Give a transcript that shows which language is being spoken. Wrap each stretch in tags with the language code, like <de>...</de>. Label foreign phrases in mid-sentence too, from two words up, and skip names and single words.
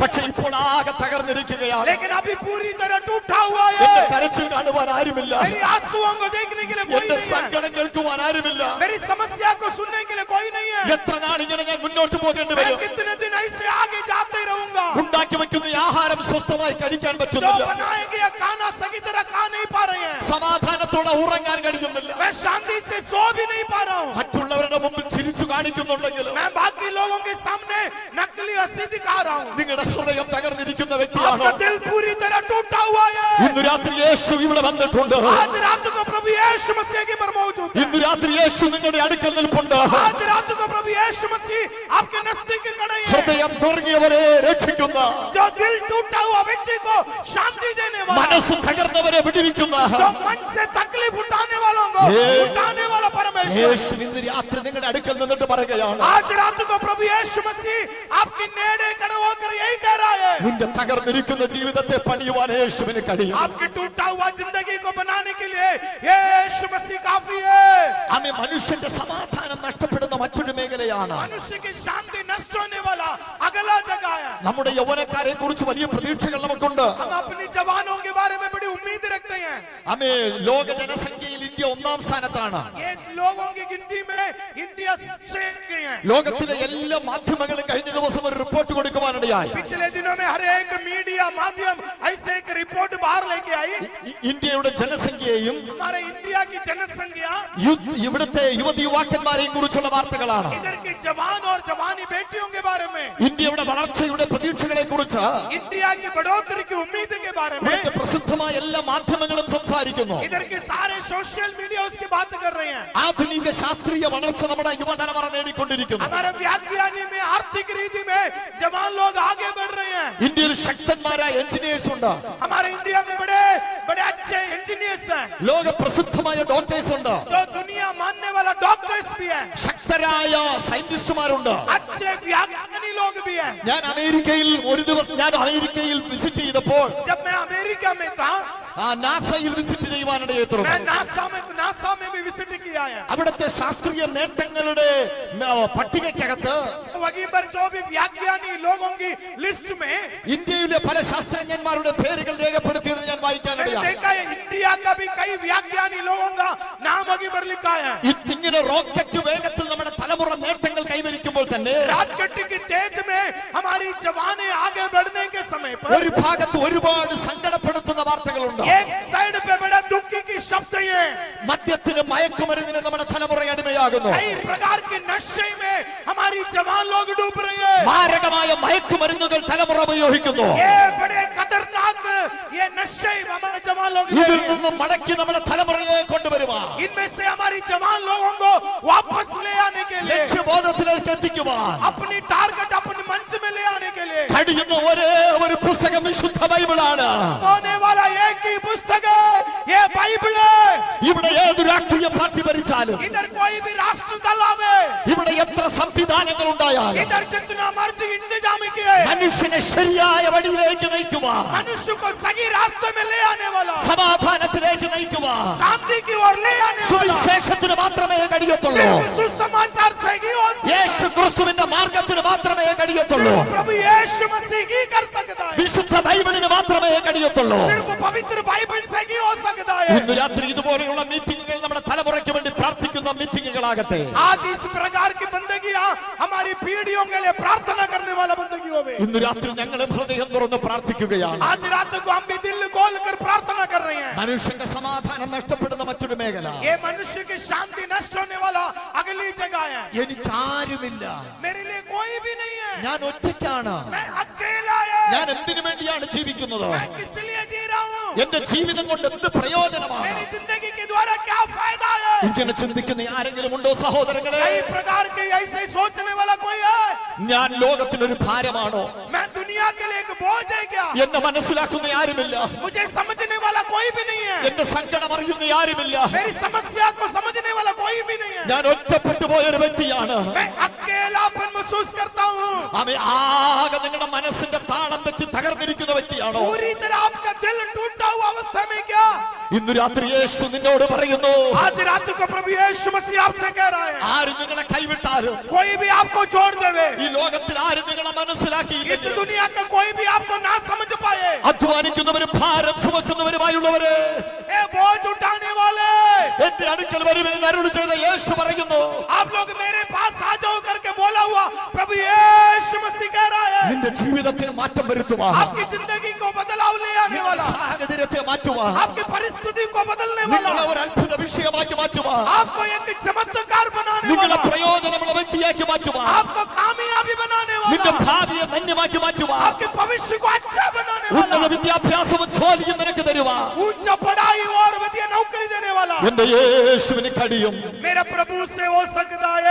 <ml>പക്ഷെ ഇപ്പോൾ ആകെ തകർന്നിരിക്കുകയാണ്.</ml> <hi>लेकिन अभी पूरी तरह टूटा हुआ</hi> <ml>എന്റെ</ml> <hi>है।</hi> <ml>കരച്ചിൽ കാണുവാൻ ആരുമില്ല,</ml> <hi>मेरी आंसुओं को देखने के लिए कोई</hi> <ml>എന്റെ</ml> <hi>नहीं है,</hi> <ml>സങ്കടം കേൾക്കുവാൻ ആരുമില്ല.</ml> <hi>मेरी समस्या को सुनने के लिए कोई नहीं है।</hi> <ml>എത്ര നാളിങ്ങനെ ഞാൻ മുന്നോട്ട് പോകേണ്ടി</ml> <hi>मैं</hi> <ml>വരും?</ml> <hi>कितने दिन ऐसे आगे जाते रहूंगा?</hi> <ml>ഉണ്ടാക്കി വെക്കുന്ന ഈ ആഹാരം സ്വസ്ഥമായി കഴിക്കാൻ</ml> <hi>जो</hi> <ml>പറ്റുന്നില്ല,</ml> <hi>बनाए गया खाना सही तरह खा नहीं पा रहे हैं,</hi> <ml>സമാധാനത്തോടെ ഉറങ്ങാൻ കഴിയുന്നില്ല.</ml> <hi>मैं शांति से सो भी नहीं पा रहा हूँ,</hi> <ml>മറ്റുള്ളവരുടെ മുമ്പിൽ ചിരിച്ചു കാണിക്കുന്നുണ്ടെങ്കിലും</ml> <hi>मैं बाकी लोगों के सामने नकली हंसी दिखा रहा हूँ।</hi> <ml>നിങ്ങളുടെ ഹൃദയം തകർന്നിരിക്കുന്ന വ്യക്തിയാണോ?</ml> <hi>आपका दिल पूरी तरह टूटा हुआ है।</hi> <ml>ഇന്ന് രാത്രി യേശു ഇവിടെ വന്നിട്ടുണ്ട്.</ml> <hi>आज रात को प्रभु यीशु मसीह के पर मौजूद है।</hi> <ml>ഇന്ന് രാത്രി യേശു നിങ്ങളുടെ അടുക്കൽ നിൽപ്പുണ്ട്.</ml> <hi>आज रात को प्रभु यीशु मसीह आपके नजदीक खड़े हैं।</hi> <ml>ഹൃദയം നുറുങ്ങിയവരെ രക്ഷിക്കുന്ന,</ml> <hi>जो दिल टूटा हुआ व्यक्ति को शांति देने वाला,</hi> <ml>മനസ്സ് തകർന്നവരെ വിടുവിക്കുന്ന</ml> <hi>जो मन से तकलीफ उठाने वालों को ये- उठाने वाला परमेश्वर।</hi> <ml>യേശു ഇന്ന് രാത്രി നിങ്ങളുടെ അടുക്കൽ നിന്നിട്ട് പറയുകയാണ്,</ml> <hi>आज रात को प्रभु यीशु मसीह आपके नेड़े खड़े होकर यही कह रहा है,</hi> <ml>നിന്റെ തകർന്നിരിക്കുന്ന ജീവിതത്തെ പണിയുവാൻ യേശുവിന് കഴിയും.</ml> <hi>आपके टूटा हुआ जिंदगी को बनाने के लिए यीशु मसीह काफी है।</hi> <ml>ആമേൻ. മനുഷ്യന്റെ സമാധാനം നഷ്ടപ്പെടുന്ന മറ്റൊരു മേഖലയാണ്</ml> <hi>मनुष्य की शांति नष्ट होने वाला अगला जगह है।</hi> <ml>നമ്മുടെ യൗവനക്കാരെ കുറിച്ച് വലിയ പ്രതീക്ഷകൾ നമുക്കുണ്ട്.</ml> <hi>हम अपनी जवानों के बारे में बड़ी उम्मीद रखते हैं।</hi> <ml>ആമേ. ലോക ജനസംഖ്യയിൽ ഇന്ത്യ ഒന്നാം സ്ഥാനത്താണ്.</ml> <hi>ये लोगों की गिनती में इंडिया सबसे आगे है।</hi> <ml>ലോകത്തിലെ എല്ലാ മാധ്യമങ്ങളും കഴിഞ്ഞ ദിവസം ഒരു റിപ്പോർട്ട് കൊടുക്കുവാനിടയായി.</ml> <hi>पिछले दिनों में हर एक मीडिया माध्यम ऐसे एक रिपोर्ट बाहर लेके आई।</hi> <ml>ഇന്ത്യയുടെ ജനസംഖ്യയെയും</ml> <hi>हमारे इंडिया की जनसंख्या,</hi> <ml>ഇവിടുത്തെ യുവതി യുവാക്കന്മാരെയും കുറിച്ചുള്ള വാർത്തകളാണ്.</ml> <hi>इधर की जवान और जवानी बेटियों के बारे में,</hi> <ml>ഇന്ത്യയുടെ വളർച്ചയുടെ പ്രതീക്ഷകളെ കുറിച്ച്</ml> <hi>इंडिया की बढ़ोतरी की</hi> <ml>സംസാരിക്കുന്നു.</ml> <hi>इधर के सारे</hi> <en>social media</en> <hi>उसकी बात कर रहे हैं.</hi> <ml>ആധുനിക ശാസ്ത്രീയ വളർച്ച നമ്മുടെ യുവതലമുറ നേടിക്കൊണ്ടിരിക്കുന്നു.</ml> <hi>हमारे विज्ञानी में आर्थिक रीति में जवान लोग आगे बढ़ रहे हैं.</hi> <ml>ഇന്ത്യയിൽ ശക്തന്മാരായ എഞ്ചിനീയേഴ്സ് ഉണ്ട്.</ml> <hi>हमारे इंडिया में बड़े बड़े अच्छे इंजीनियर्स हैं.</hi> <ml>ലോക പ്രസിദ്ധമായ ഡോക്ടേഴ്സ് ഉണ്ട്.</ml> <hi>जो दुनिया मानने वाला डॉक्टर्स भी हैं.</hi> <ml>ശക്തരായ സയന്റിസ്റ്റുമാരുണ്ട്.</ml> <hi>अच्छे विज्ञानी लोग भी हैं.</hi> <ml>ഞാൻ അമേരിക്കയിൽ വിസിറ്റ് ചെയ്തപ്പോൾ</ml> <hi>जब मैं अमेरिका में था,</hi> <ml>നാസയിൽ വിസിറ്റ് ചെയ്യുവാനിടയെ തുടർന്നു.</ml> <hi>मैं नासा में भी विजिट किया है.</hi> <ml>അവിടുത്തെ ശാസ്ത്രീയ നേട്ടങ്ങളുടെ പട്ടികയ്ക്കകത്ത്</ml> <hi>वहीं पर जो भी विज्ञानी लोगों की लिस्ट में</hi> <ml>ഇന്ത്യയിലെ പല ശാസ്ത്രജ്ഞന്മാരുടെ പേരുകൾ രേഖപ്പെടുത്തിയത് ഞാൻ</ml> <hi>मैंने</hi> <ml>വായിക്കാനിടയായി.</ml> <hi>देखा है इंडिया का भी कई विज्ञानी लोगों का नाम वहीं पर लिखा है.</hi> <ml>ഇങ്ങനെ റോക്കറ്റ് വേഗത്തിൽ നമ്മുടെ തലമുറ നേട്ടങ്ങൾ കൈവരിക്കുമ്പോൾ തന്നെ</ml> <hi>रॉकेट की तेज में हमारी जवानें आगे बढ़ने के समय पर</hi> <ml>ഒരു ഭാഗത്ത് ഒരുപാട് സങ്കടപ്പെടുത്തുന്ന വാർത്തകളുണ്ട്.</ml> <hi>एक साइड पे बड़ा दुख की शब्द ये</hi> <ml>മദ്യത്തിന് മയക്കുമരുന്നിന് നമ്മുടെ തലമുറ അടിമയാകുന്നു.</ml> <hi>कई प्रकार के नशे में हमारी जवान लोग डूब रहे हैं.</hi> <ml>മാരകമായ മയക്കുമരുന്നുകൾ തലമുറ ഉപയോഗിക്കുന്നു.</ml> <hi>ये बड़े खतरनाक ये नशे हमारे जवान लोग</hi> <ml>ഇതിൽ നിന്നും മടക്കി നമ്മുടെ തലമുറയെ കൊണ്ടുവരുവാൻ,</ml> <hi>इनमें से हमारी जवान लोगों को वापस ले आने के लिए,</hi> <ml>ലക്ഷ്യബോധത്തിലേക്ക് എത്തിക്കുവാൻ</ml> <hi>अपनी टारगेट अपने मंच में ले आने के लिए</hi> <ml>കഴിയുന്ന ഒരേ ഒരു പുസ്തകം വിശുദ്ധ ബൈബിളാണ്.</ml> <hi>होने वाला एक ही पुस्तक है, ये बाइबल है.</hi> <ml>ഇവിടെ ഏത് രാഷ്ട്രീയ പാർട്ടി ഭരിച്ചാലും,</ml> <hi>इधर कोई भी राष्ट्र दल आवे,</hi> <ml>ഇവിടെ എത്ര സംവിധാനങ്ങൾ ഉണ്ടായാലും</ml> <hi>इधर जितना मर्जी इंतजाम किए,</hi> <ml>മനുഷ്യനെ ശരിയായ വഴിയിലേക്ക് നയിക്കുവാൻ,</ml> <hi>मनुष्य को सही रास्ते में ले आने वाला,</hi> <ml>സമാധാനത്തിലേക്ക് നയിക്കുവാൻ</ml> <hi>शांति की ओर ले आने वाला</hi> <ml>സുവിശേഷത്തിന് മാത്രമേ കഴിയത്തുള്ളൂ.</ml> <hi>सुसमाचार से ही हो सकता</hi> <ml>യേശു ക്രിസ്തുവിന്റെ മാർഗത്തിന് മാത്രമേ കഴിയത്തുള്ളൂ.</ml> <hi>है. प्रभु यीशु मसीह ही कर सकता है.</hi> <ml>വിശുദ്ധ ബൈബിളിന് മാത്രമേ കഴിയത്തുള്ളൂ.</ml> <hi>सिर्फ पवित्र बाइबल से ही हो सकता है.</hi> <ml>ഇന്ന് രാത്രി ഇതുപോലെയുള്ള മീറ്റിംഗുകൾ നമ്മുടെ തലമുറയ്ക്ക് വേണ്ടി പ്രാർത്ഥിക്കുന്ന മീറ്റിംഗുകളാകട്ടെ.</ml> <hi>आज इस प्रकार की बंदगियां हमारी पीढ़ियों के लिए प्रार्थना करने वाला बंदगी होवे.</hi> <ml>ഇന്ന് രാത്രി ഞങ്ങൾ ഹൃദയം തുറന്ന് പ്രാർത്ഥിക്കുകയാണ്.</ml> <hi>आज रात को हम भी दिल खोल कर प्रार्थना कर रहे हैं.</hi> <ml>മനുഷ്യന്റെ സമാധാനം നഷ്ടപ്പെടുന്ന മറ്റൊരു മേഖല,</ml> <hi>ये मनुष्य की शांति नष्ट होने वाला अगली जगह है.</hi> <ml>എനിക്കാരുമില്ല,</ml> <hi>मेरे लिए कोई भी नहीं है,</hi> <ml>ഞാൻ ഒറ്റയ്ക്കാണ്,</ml> <hi>मैं अकेला है,</hi> <ml>ഞാൻ എന്തിനു വേണ്ടിയാണ് ജീവിക്കുന്നത്,</ml> <hi>मैं किस लिए जी रहा हूँ,</hi> <ml>എന്റെ ജീവിതം കൊണ്ട് എന്ത് പ്രയോജനമാണ്?</ml> <hi>मेरी जिंदगी के द्वारा क्या फायदा है.</hi> <ml>ഇങ്ങനെ ചിന്തിക്കുന്ന ആരെങ്കിലും ഉണ്ടോ സഹോദരങ്ങളെ?</ml> <hi>कई प्रकार के ऐसे सोचने वाला कोई है.</hi> <ml>ഞാൻ ലോകത്തിനൊരു ഭാരമാണോ?</ml> <hi>मैं दुनिया के लिए एक बोझ है क्या?</hi> <ml>എന്നെ മനസ്സിലാക്കുന്ന ആരുമില്ല,</ml> <hi>मुझे समझने वाला कोई भी नहीं है.</hi> <ml>എന്റെ സങ്കടം അറിയുന്ന ആരുമില്ല.</ml> <hi>मेरी समस्या को समझने वाला कोई भी नहीं है.</hi> <ml>ഞാൻ ഒറ്റപ്പെട്ടു പോയൊരു വ്യക്തിയാണ്.</ml> <hi>मैं अकेलापन महसूस करता हूँ.</hi> <ml>ആകെ നിങ്ങളുടെ മനസ്സിന്റെ താളം തെറ്റി തകർന്നിരിക്കുന്ന വ്യക്തിയാണോ?</ml> <hi>पूरी तरह आपका दिल टूटा हुआ अवस्था में क्या?</hi> <ml>ഇന്ന് രാത്രി യേശു നിന്നോട് പറയുന്നു,</ml> <hi>आज रात को प्रभु यीशु मसीह आपसे कह रहा है,</hi> <ml>ആരും നിങ്ങളെ കൈവിട്ടാലും,</ml> <hi>कोई भी आपको छोड़ देवे,</hi> <ml>ഈ ലോകത്തിൽ ആരും നിങ്ങളെ</ml> <hi>इस</hi> <ml>മനസ്സിലാക്കിയില്ലെങ്കിൽ,</ml> <hi>दुनिया का कोई भी आपको ना समझ पाए,</hi> <ml>അധ്വാനിക്കുന്നവരും ഭാരം ചുമക്കുന്നവരുമായുള്ളവര്</ml> <hi>ये बोझ उठाने वाले,</hi> <ml>എന്റെ അടുക്കൽ വരുമെന്ന് അരുളി ചെയ്ത യേശു പറയുന്നു,</ml> <hi>आप लोग मेरे पास आ जाओ करके बोला हुआ प्रभु यीशु मसीह कह रहा है.</hi> <ml>നിന്റെ ജീവിതത്തിൽ മാറ്റം വരുത്തുവാൻ,</ml> <hi>आपकी जिंदगी को बदलाव ले आने वाला,</hi> <ml>സാഹചര്യത്തെ മാറ്റുവാൻ,</ml> <hi>आपकी परिस्थिति को बदलने</hi> <ml>നിങ്ങളെ</ml> <hi>वाला,</hi> <ml>ഒരു അത്ഭുത വിഷയമാക്കി മാറ്റുവാൻ,</ml> <hi>आपको एक चमत्कार बनाने</hi> <ml>നിങ്ങളെ</ml> <hi>वाला,</hi> <ml>പ്രയോജനമുള്ള വ്യക്തിയാക്കി മാറ്റുവാൻ,</ml> <hi>आपको कामयाबी बनाने</hi> <ml>നിന്റെ</ml> <hi>वाला,</hi> <ml>ഭാവിയെ ധന്യമാക്കി മാറ്റുവാൻ,</ml> <hi>आपके भविष्य को अच्छा बनाने</hi> <ml>ഉന്നത</ml> <hi>वाला,</hi> <ml>വിദ്യാഭ്യാസവും ജോലിയും നിനക്ക് തരുവാൻ</ml> <hi>ऊंचा पढ़ाई और बढ़िया नौकरी देने वाला</hi> <ml>എന്റെ യേശുവിന് കഴിയും.</ml> <hi>मेरा प्रभु से हो सकता है.</hi>